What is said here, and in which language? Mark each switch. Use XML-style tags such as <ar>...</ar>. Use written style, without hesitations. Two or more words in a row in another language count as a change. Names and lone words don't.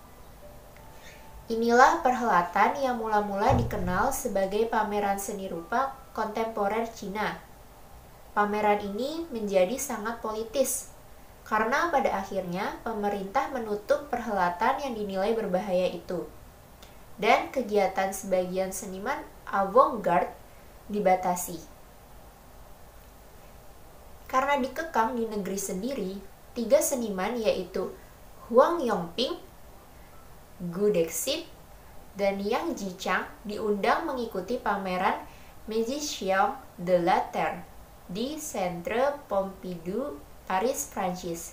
<id>Inilah perhelatan yang mula-mula dikenal sebagai Pameran Seni Rupa Kontemporer Cina. Pameran ini menjadi sangat politis, karena pada akhirnya pemerintah menutup perhelatan yang dinilai berbahaya itu. Dan kegiatan sebagian seniman avant-garde dibatasi. Karena dikekang di negeri sendiri, 3 seniman yaitu Huang Yongping, Gu Dexit, dan Yang Jichang diundang mengikuti pameran Magiciens de la Terre di Centre Pompidou, Paris, Prancis.</id>